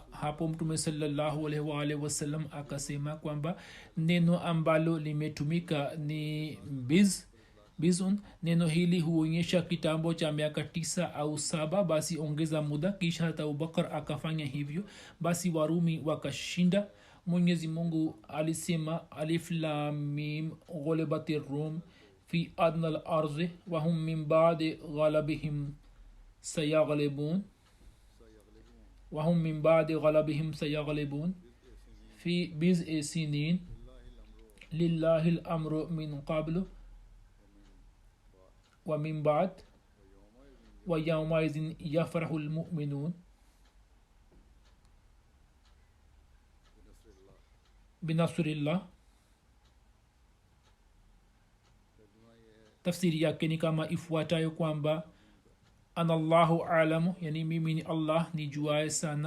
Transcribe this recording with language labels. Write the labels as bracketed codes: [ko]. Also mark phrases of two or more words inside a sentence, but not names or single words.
[sw] Hapo mtume [ar] صلى الله عليه وسلم [sw] akasema kwamba neno ambalo limetumika ni bizun. Neno hili huonyesha kitambo cha miaka 9 au 7, basi ongeza muda. Kisha hata Abubakar akafanya hivyo, basi Warumi wakashinda. Mwenyezi Mungu alisema, [ar] الم غلبت الروم في أدنى الأرض وهم من بعد غلبهم سيغلبون وهم من بعد غلبهم سيغلبون في بضع سنين لله الأمر من قبل ومن بعد ويومئذ يفرح المؤمنون بنصر الله. [sw] Tafsiri yake ni kama ifuatayo kwamba [ar] أنا الله أعلم, [sw] yani mimi ni Allah nijuaye sana.